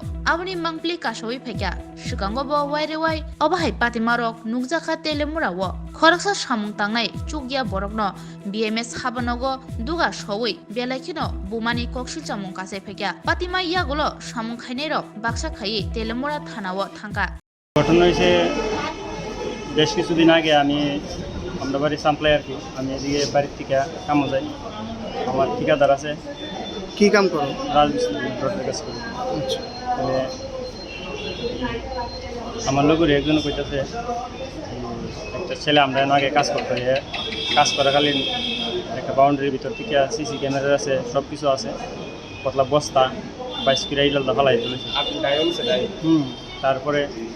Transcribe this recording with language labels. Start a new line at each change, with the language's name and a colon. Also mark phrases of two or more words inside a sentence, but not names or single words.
Kok Borok: Aboni mangpli kasoi phekya sikango bo wairewai obahai patimarok nukjaka Teliamurao khoraksa samung tangnai chugya borokno BMS habanogo duga sowui belaikino bumani koksil chamung kase phekya patima yagulo samung khainero baksa khai Teliamurao thanao thangka
Bangla: ঘটনা হয়েছে বেশ কিছুদিন আগে আমরা বাড়ি সাপ্লাই আর কি আমি এদিকে বাড়ির থেকে কামও যাই আমার ঠিকাদার আছে কি কাম করো রাজমিস্ত্রি রোডের কাজ করি আচ্ছা তাহলে আমার লোকের একজন কইতেছে একটা ছেলে আমরা আগে কাজ করতে কাজ করাকালীন একটা বাউন্ডারির ভিতর থেকে
English: CC camera
Bangla: আছে সব কিছু আছে পতলা বস্তা 22 কিলো ইডালটা ফালাই তুলেছে তারপরে